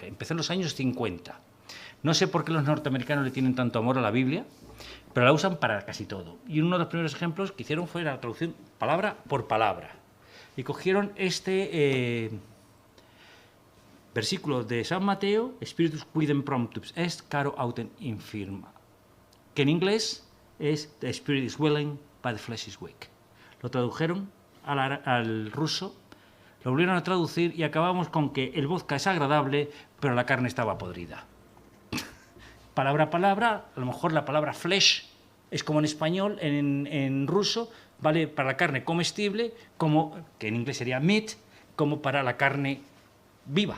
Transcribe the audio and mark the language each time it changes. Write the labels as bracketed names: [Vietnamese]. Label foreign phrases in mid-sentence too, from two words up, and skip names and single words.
[Spanish] Empezó en los años 50. No sé por qué los norteamericanos le tienen tanto amor a la Biblia, pero la usan para casi todo. Y uno de los primeros ejemplos que hicieron fue la traducción palabra por palabra. Y cogieron este versículo de San Mateo, [Latin] Spiritus quidem promptus est, caro autem infirma, [Spanish] que en inglés es [English] The spirit is willing, but the flesh is weak. [Spanish] Lo tradujeron al ruso, lo volvieron a traducir y acabamos con que el vodka es agradable, pero la carne estaba podrida. Palabra a palabra, a lo mejor la palabra flesh es como en español, en ruso, vale para la carne comestible, como que en inglés sería meat, como para la carne viva.